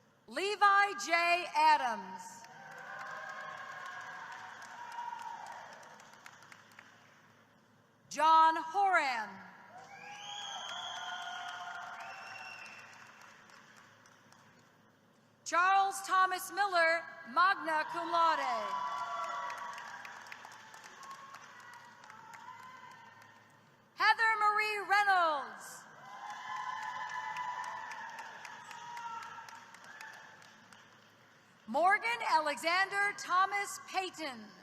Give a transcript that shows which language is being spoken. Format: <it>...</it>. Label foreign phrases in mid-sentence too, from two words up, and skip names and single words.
<en>Levi J. Adams. John Horan. Charles Thomas Miller,</en> <la>magna cum laude.</la> <en>Heather Marie Reynolds. Morgan Alexander Thomas Payton.</en>